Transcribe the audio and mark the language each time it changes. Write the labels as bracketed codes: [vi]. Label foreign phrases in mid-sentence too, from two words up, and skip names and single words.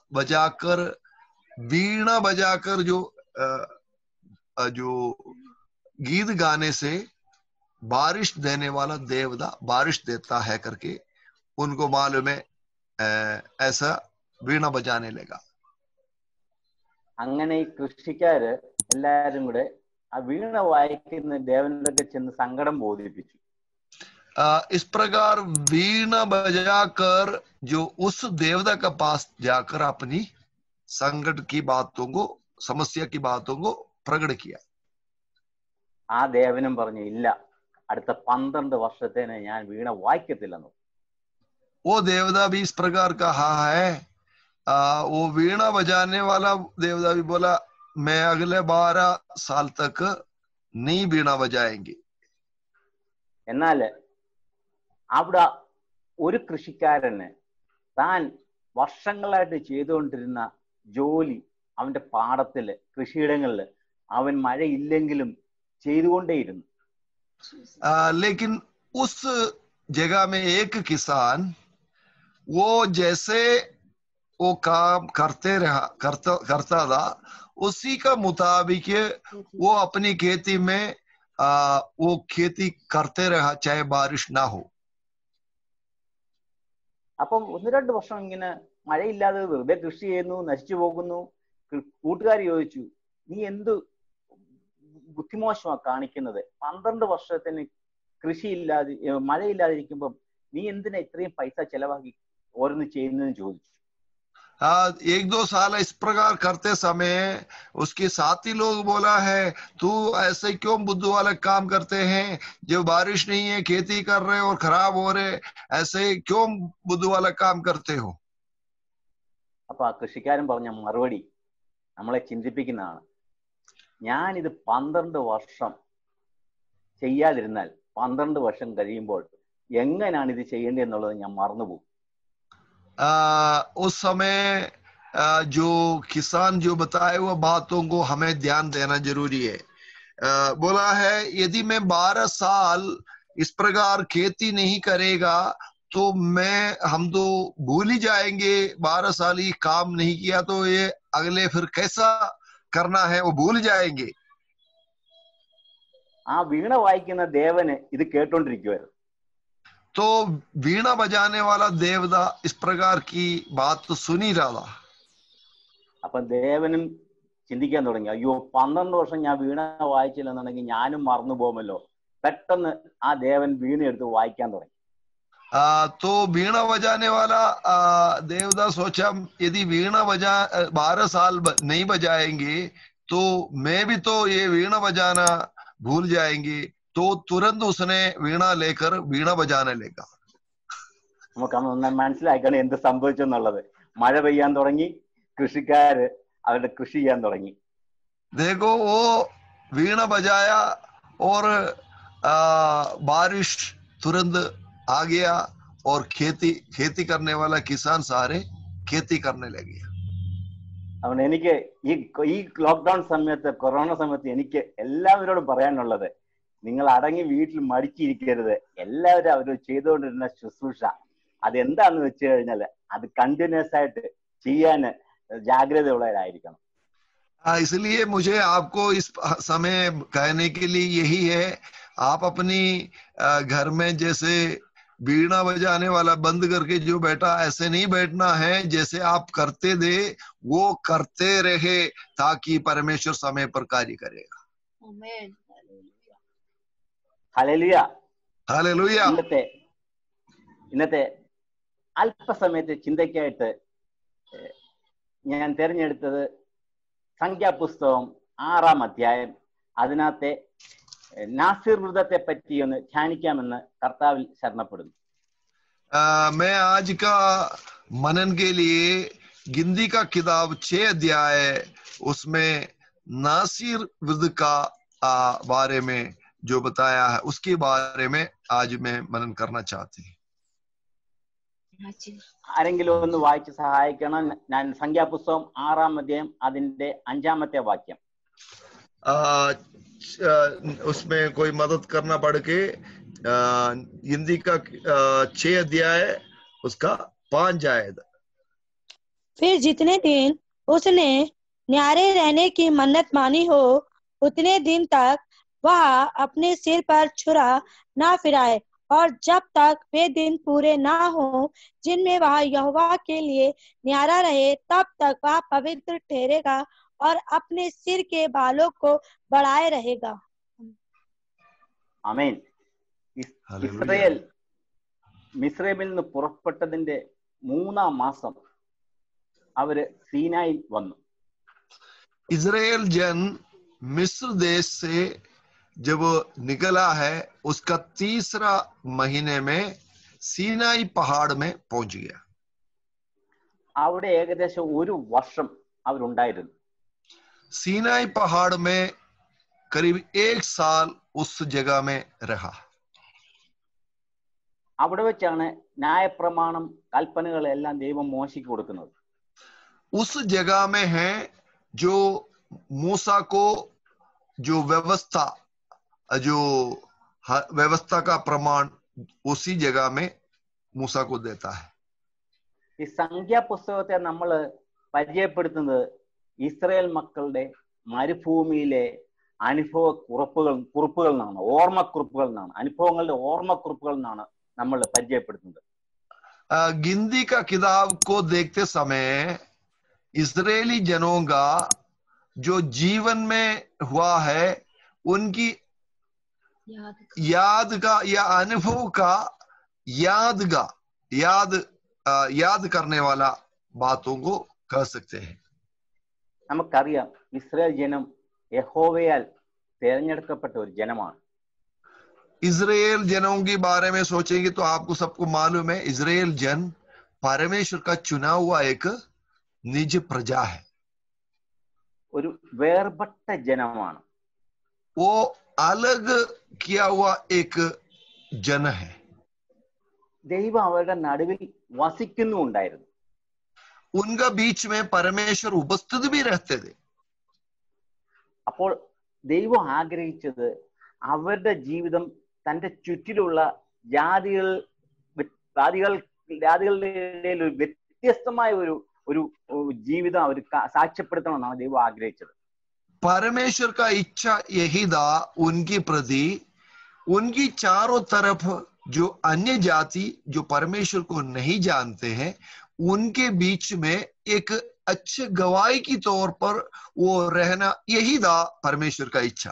[hi] बजाकर जो गीत गाने से बारिश देने वाला देवता बारिश देता है करके उनको मालूम है, ऐसा वीणा बजाने लगा. [ml] അങ്ങനെ ഈ കൃഷിക്കാര് എല്ലാരും കൂടെ ആ വീണ വായിക്കുന്ന ദേവനോടൊക്കെ ചെന്ന് സങ്കടം ബോധിപ്പിച്ചു. [hi] इस प्रकार वीणा बजाकर जो उस देवता के पास जाकर अपनी संकट की बातों को, समस्या की बातों को प्रकट किया. [ml] ആ ദേവനും പറഞ്ഞു, ഇല്ല, അടുത്ത 12 വർഷത്തേന് ഞാൻ വീണ വായിക്കത്തില്ലെന്നു. [hi] वो देवता भी इस प्रकार कहा है, वो वीणा बजाने वाला देवता भी बोला, मैं अगले 12 साल तक नहीं वीणा बजाएंगे. [ml] എന്നാൽ അവിടെ ഒരു കൃഷിക്കാരന് താൻ വർഷങ്ങളായിട്ട് ചെയ്തുകൊണ്ടിരുന്ന ജോലി, അവന്റെ പാടത്തില്, കൃഷിയിടങ്ങളില് അവൻ മഴയില്ലെങ്കിലും ചെയ്തുകൊണ്ടേയിരുന്നു. [hi] लेकिन उस जगह में एक किसान वो जैसे वो काम करता था उसी का मुताबिक वो अपनी खेती में वो खेती करते रहा, चाहे बारिश ना हो. [ml] അപ്പം 1-2 വർഷം ഇങ്ങനെ മഴയില്ലാതെ വെറുതെ കൃഷി ചെയ്യുന്നു, നശിച്ചു പോകുന്നു. കൂട്ടുകാർ ചോദിച്ചു, നീ എന്ത് ബുദ്ധിമോശമാ കാണിക്കുന്നത്? 12 വർഷത്തിന് കൃഷിയില്ലാതെ മഴയില്ലാതിരിക്കുമ്പം നീ എന്തിനാ ഇത്രയും പൈസ ചെലവാക്കി ഓരോന്ന് ചെയ്യുന്നതെന്ന് ചോദിച്ചു. [hi] 1-2 साल इस प्रकार करते समय उसके साथी लोग बोला है, तू ऐसे क्यों बुद्धू वाला काम करते हैं, जो बारिश नहीं है खेती कर रहे और खराब हो रहे, ऐसे क्यों बुद्धू वाला काम करते हो? [ml] അപ്പൊ ആ കൃഷിക്കാരൻ പറഞ്ഞ മറുപടി നമ്മളെ ചിന്തിപ്പിക്കുന്നതാണ്. ഞാനിത് 12 വർഷം ചെയ്യാതിരുന്നാൽ 12 വർഷം കഴിയുമ്പോൾ എങ്ങനെയാണ് ഇത് ചെയ്യേണ്ടതെന്നുള്ളത് ഞാൻ മറന്നുപോകും. [hi] उस समय जो किसान जो बताए हुए बातों को हमें ध्यान देना जरूरी है. बोला है, यदि मैं 12 साल इस प्रकार खेती नहीं करेगा तो हम तो भूल ही जाएंगे. 12 साल ही काम नहीं किया तो ये अगले फिर कैसा करना है वो भूल जाएंगे. [ml] ആ വീണ വായിക്കുന്ന ദേവന് ഇത് കേട്ടോണ്ടിരിക്കുവായിരുന്നു. [hi] तो वीणा बजाने वाला देवता इस प्रकार की बात तो सुन ही रहा था. [ml] അപ്പൊ ദേവനും ചിന്തിക്കാൻ തുടങ്ങി, അയ്യോ 12 വർഷം ഞാൻ വീണ വായിച്ചില്ലെന്നുണ്ടെങ്കിൽ ഞാനും മറന്നു പോകുമല്ലോ. പെട്ടെന്ന് ആ ദേവൻ വീണ എടുത്ത് വായിക്കാൻ തുടങ്ങി. [hi] तो वीणा बजाने वाला देवता सोचा, यदि वीणा 12 साल नहीं बजाएंगे तो मैं भी तो ये वीणा बजाना भूल जाएंगे. तो तुरंत उसने वीणा लेकर वीणा बजाने लगा. [ml] നമുക്ക് മനസ്സിലാക്കണം എന്ത് സംഭവിച്ചെന്നുള്ളത്. മഴ പെയ്യാൻ തുടങ്ങി, കൃഷിക്കാര് അവരുടെ കൃഷി ചെയ്യാൻ തുടങ്ങി. [hi] देखो वो वीणा बजाया और बारिश तुरंत आ गया और खेती करने वाला किसान सारे खेती करने लगे. [ml] അതുകൊണ്ട് എനിക്ക് ഈ ലോക്ക്ഡൌൺ സമയത്ത്, കൊറോണ സമയത്ത് എനിക്ക് എല്ലാവരോടും പറയാനുള്ളത്, നിങ്ങൾ അടങ്ങി വീട്ടിൽ മടിച്ചിരിക്കരുത്. എല്ലാവരും അവർ ചെയ്തുകൊണ്ടിരുന്ന ശുശ്രൂഷ അതെന്താന്ന് വെച്ച് കഴിഞ്ഞാൽ അത് കണ്ടിന്യൂസ് ആയിട്ട് ചെയ്യാൻ ജാഗ്രതയുള്ളവരായിരിക്കണം. [hi] इसलिए मुझे आपको इस समय कहने के लिए यही है, आप अपनी घर में जैसे बीड़ा बजाने वाला बंद करके जो बैठा, ऐसे नहीं बैठना है. जैसे आप करते थे वो करते रहे, ताकि परमेश्वर समय पर कार्य करेगा. [ml] ഹല്ലേലൂയ, [hi] हालेलुया. [ml] ഇന്നത്തെ അല്പസമയത്തെ ചിന്തയ്ക്കായിട്ട് ഞാൻ തിരഞ്ഞെടുത്തത് സംഖ്യാപുസ്തകം 6-ാം അധ്യായം. അതിനകത്തെ നാസിർ വൃതത്തെ പറ്റി ഒന്ന് ധ്യാനിക്കാമെന്ന് കർത്താവിൽ ശരണപ്പെടുന്നു. [hi] मैं आज का मनन के लिए गिनती का किताब 6 अध्याय, उसमें नासिर वृद्ध का बारे में जो बताया है उसके बारे में आज मैं मनन करना चाहती हूँ. [ml] ആരെങ്കിലും ഒന്ന് വായിച്ച് സഹായിക്കണം. ഞാൻ സംഖ്യാപുസ്തകം 6-ാം അധ്യായം അതിന്റെ 5-ാമത്തെ വാക്യം. [hi] उसमें कोई मदद करना पड़ के हिंदी का 6 अध्याय उसका 5 आयत. फिर जितने दिन उसने न्यारे रहने की मन्नत मानी हो, उतने दिन तक वह अपने सिर पर छुरा ना फिराए, और जब तक वे दिन पूरे ना हो जिनमें वह यहोवा के लिए न्यारा रहे, तब तक वह पवित्र ठहरेगा और अपने सिर के बालों को बढ़ाए रहेगा. [ml] ആമേൻ. ഇസ്രായേൽ മിസ്രൈമിൽ നിന്ന് പുറപ്പെട്ടതിന്റെ 3-ാം മാസം അവര് സീനായിൽ വന്നു. [hi] इजराइल जन मिस्र देश से जब निकला है, उसका 3रा महीने में सीनाई पहाड़ में पहुंच गया. [ml] അവിടെ ഏകദേശം 1 വർഷം അവരുണ്ടായിരുന്നു. [hi] सीनाई पहाड़ में करीब 1 साल उस जगह में रहा. [ml] അവിടെ വെച്ചാണ് ന്യായപ്രമാണം, കൽപ്പനകളെല്ലാം ദൈവം മോശയ്ക്ക് കൊടുക്കുന്നത്. [hi] उस जगह में है जो मूसा को जो व्यवस्था का प्रमाण उसी जगह में मूसा को देता है. [ml] ഈ സംഖ്യാപുസ്തകത്തെ നമ്മൾ പരിചയപ്പെടുത്തുന്നത് ഇസ്രായേൽ മക്കളുടെ മരുഭൂമിയിലെ അനുഭവ കുറിപ്പുകൾ എന്നാണ്, ഓർമ്മക്കുറിപ്പുകൾ എന്നാണ്, അനുഭവങ്ങളുടെ ഓർമ്മക്കുറിപ്പുകൾ എന്നാണ് നമ്മൾ പരിചയപ്പെടുത്തുന്നത്. [hi] गिनती का किताब को देखते समय इजरायली जनों का जो जीवन में हुआ है, उनकी याद का या अनुभव का याद करने वाला बातों को कह सकते हैं. [ml] നമുക്കറിയാം, ഇസ്രായേൽ ജനം യഹോവയാൽ തിരഞ്ഞെടുക്കപ്പെട്ട ഒരു ജനമാണ്. [hi] इजराइल जनों के बारे में सोचेंगे तो आपको सबको मालूम है, इजराइल जन परमेश्वर का चुना हुआ एक निज प्रजा है. [ml] ഒരു വേർപെട്ട ജനമാണ്. [hi] वो अलग किया हुआ एक जन है. [ml] ദൈവം അവരുടെ നടുവിൽ വസിക്കുന്നുണ്ടായിരുന്നു. [hi] उनका बीच में परमेश्वर उपस्थित भी रहते थे. [ml] അപ്പോൾ ദൈവം ആഗ്രഹിച്ചത് അവരുടെ ജീവിതം തന്റെ ചുറ്റിലുള്ള ജാതികളുടെ ഇടയിൽ ഒരു വ്യത്യസ്തമായ ഒരു ജീവിതം അവർ സാക്ഷ്യപ്പെടുത്തണമെന്നാണ് ദൈവം ആഗ്രഹിച്ചത്. [hi] परमेश्वर का इच्छा यही था उनकी प्रति, उनकी चारों तरफ जो अन्य जाति जो परमेश्वर को नहीं जानते हैं, उनके बीच में एक अच्छे गवाही की तौर पर वो रहना, यही था परमेश्वर का इच्छा.